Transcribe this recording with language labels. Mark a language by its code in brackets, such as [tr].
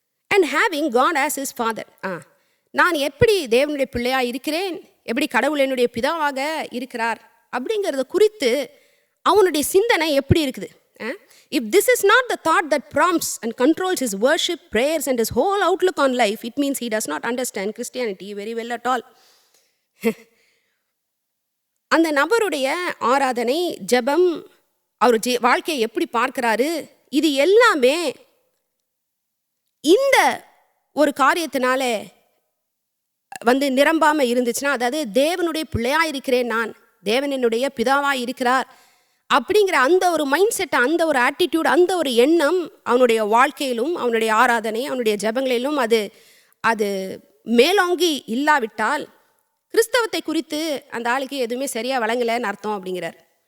[en] and having God as his father, [ta] நான் எப்படி தேவனுடைய பிள்ளையாக இருக்கிறேன், எப்படி கடவுள் என்னுடைய பிதாவாக இருக்கிறார் அப்படிங்கிறத குறித்து அவனுடைய சிந்தனை எப்படி இருக்குது. [en] If this is not the thought that prompts and controls his worship, prayers and his whole outlook on life, it means he does not understand Christianity very well at all. [ta] அந்த நபருடைய ஆராதனை, ஜெபம், அவர் வாழ்க்கையை எப்படி பார்க்கிறாரு, இது எல்லாமே இந்த ஒரு காரியத்தினால நிரம்பாமல் இருந்துச்சுன்னா, அதாவது தேவனுடைய பிள்ளையாக இருக்கிறேன், நான் தேவன் என்னுடைய பிதாவாக இருக்கிறார் அப்படிங்கிற அந்த ஒரு மைண்ட் செட், அந்த ஒரு ஆட்டிடியூட், அந்த ஒரு எண்ணம் அவனுடைய வாழ்க்கையிலும் அவனுடைய ஆராதனை அவனுடைய ஜெபங்களிலும் அது மேலோங்கி இல்லாவிட்டால் கிறிஸ்தவத்தை குறித்து அந்த ஆளுக்கு எதுவுமே சரியாக வழங்கலைன்னு அர்த்தம் அப்படிங்கிறார்.